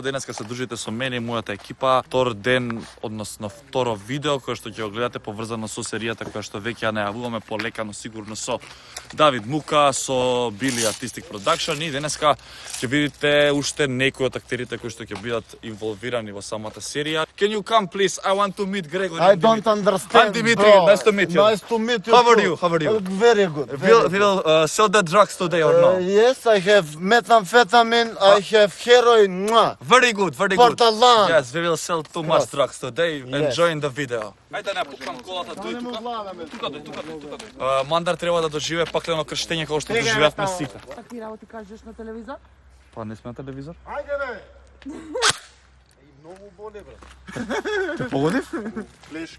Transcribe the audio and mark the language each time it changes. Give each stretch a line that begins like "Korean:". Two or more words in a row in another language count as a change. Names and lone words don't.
Macedonian: Денеска се дружите со мене и мојата екипа. Втор ден, односно второ видео, кое што ќе го гледате поврзано со серијата која што веќе ја најавуваме полека, но сигурно со Давид Мука, со Били Artistic Production, и денеска ќе видите уште некои од актерите кои што ќе бидат инволвирани во самата серија.
English: Can you come please? I want to meet Gregory. I don't understand, I'm Dimitri. bro. Nice to meet you. Nice to meet you. How are too. you? How are you? Very good. We will sell the drugs today or no? Yes, I have methamphetamine, I have heroin. Mwah. Very good, very good. Portalan. Yes, we will sell too much drugs today. Yes. Enjoying the video.
Macedonian: Ајде не пукам колата тој тука. Тука. Мандар треба да доживее паклено крштење како што доживеавме сите. Какви работи кажеш на телевизор? Па не сме на телевизор. Ајде бе. Многу боли, бре. Те погодив? Плешка.